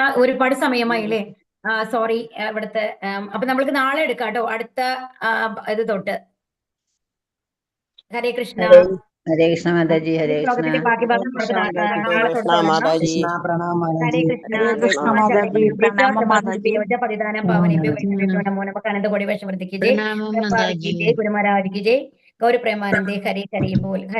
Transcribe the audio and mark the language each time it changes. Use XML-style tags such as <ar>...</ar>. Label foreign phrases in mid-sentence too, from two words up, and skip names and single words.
<ml>ഒരുപാട് സമയമായി അല്ലേ? സോറി ഇവിടുത്തെ. അപ്പൊ നമ്മൾക്ക് നാളെ എടുക്കാം കേട്ടോ, അടുത്ത ഇത് തൊട്ട്.</ml> <sa>ഹരേ കൃഷ്ണ. ഹരേ കൃഷ്ണ മാതാജി. ഹരേ കൃഷ്ണ.</sa> <ml>ബാക്കി ഭാഗം നാളെ തൊട്ട്.</ml> <sa>ഹരേ കൃഷ്ണ</sa> <ml>മാതാജി.</ml> <sa>പതിദാനം പാവനേഭ്യോ വൈഷ്ണവേഭ്യോ നമോ നമഃ.</sa> <hi>अनंत कोटि वैष्णव वृंद की जय. गुरु महाराज की जय। गौर प्रेमानंदे। हरे हरि बोल.</hi>